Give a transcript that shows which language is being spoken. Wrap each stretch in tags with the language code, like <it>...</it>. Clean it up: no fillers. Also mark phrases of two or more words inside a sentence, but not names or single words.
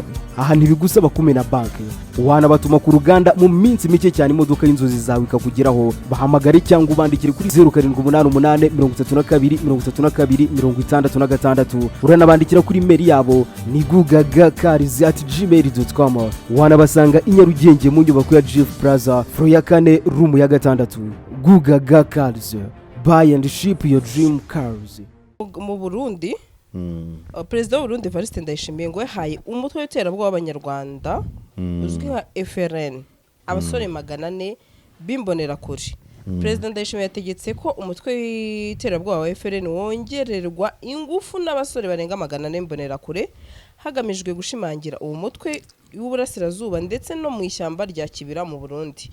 <rw>Aha ntibigusaba kumena banki, wanabatuma ku ruganda mu minsi mike cyane imodoka y'inzozi zawe ikakugeraho. Bahamagare cyangwa ubandikire kuri 0788323266. Uranabandikira kuri mail yabo ni gugagacars@gmail.com. wanabasanga i Nyarugenge mu nyubako ya Jeff Plaza floor ya 4 room ya 6.</rw> <en>Gugaga Cars, buy and ship your dream cars.</en> <rw>Mu Burundi Perezida w'u Burundi Evariste Ndayishimiye ngo yahaye umutwe w'iterabwoba w'Abanyarwanda uzwi nka FRN abasore 400 bimbonera kuri. Perezida Ndayishimiye yategetse ko umutwe w'iterabwoba wa FRN wongererwa ingufu n'abasore barenga 400 mbonera kure hagamijwe gushimangira uwo mutwe w'uburasirazuba ndetse no mu ishyamba rya Kibira mu Burundi.</rw>